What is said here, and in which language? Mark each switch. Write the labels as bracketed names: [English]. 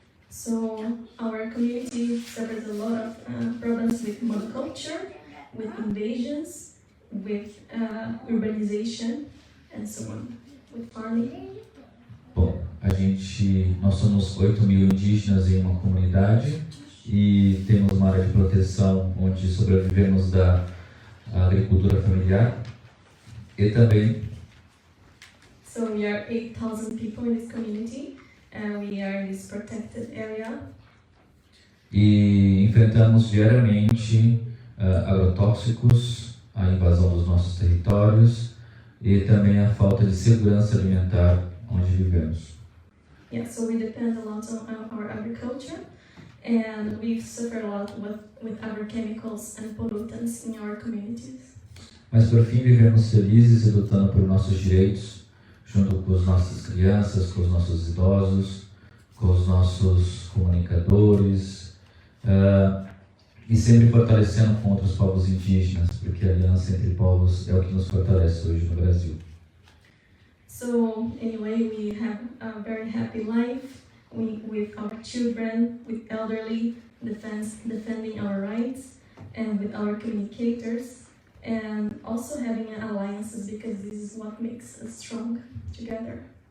[English] So our community suffers a lot of problems with monoculture, with invasions, with urbanization, and so on, with farming. [Portuguese] Bom, nós somos 8.000 indígenas em uma comunidade e temos uma área de proteção onde sobrevivemos da agricultura familiar e também. [English] So we are 8,000 people in this community, and we are in this protected area. [Portuguese] E enfrentamos diariamente agrotóxicos, a invasão dos nossos territórios e também a falta de segurança alimentar onde vivemos. [English] Yeah, so we depend a lot on our agriculture, and we suffer a lot with agrochemicals and pollutants in our communities. [Portuguese] Mas por fim vivemos felizes e lutando por nossos direitos, junto com as nossas crianças, com os nossos idosos, com os nossos comunicadores, e sempre fortalecendo com outros povos indígenas, porque a aliança entre povos é o que nos fortalece hoje no Brasil. [English] So anyway, we have a very happy life with our children, with elderly, defending our rights, and with our communicators, and also having alliances, because this is what makes us strong together.